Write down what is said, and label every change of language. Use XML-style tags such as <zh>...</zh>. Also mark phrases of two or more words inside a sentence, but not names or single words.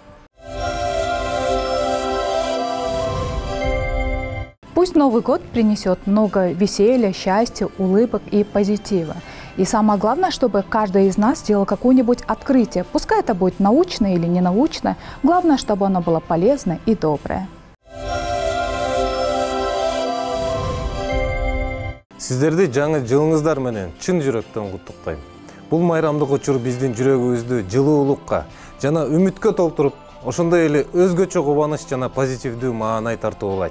<ru>Пусть Новый год принесет много веселья, счастья, улыбок и позитива. И самое главное, чтобы каждый из нас сделал какое-нибудь открытие. Пускай это будет научное или ненаучное. Главное, чтобы оно было полезное и доброе.</ru> <ky>Сиздерди жаңы жылыңыздар менен чын жүрөктөн куттуктайм. Бул майрамдык учур биздин жүрөгүбүздү жылуулукка жана үмүткө толтуруп, ошондой эле өзгөчө кубаныч жана позитивдүү маанай тартуулайт.</ky>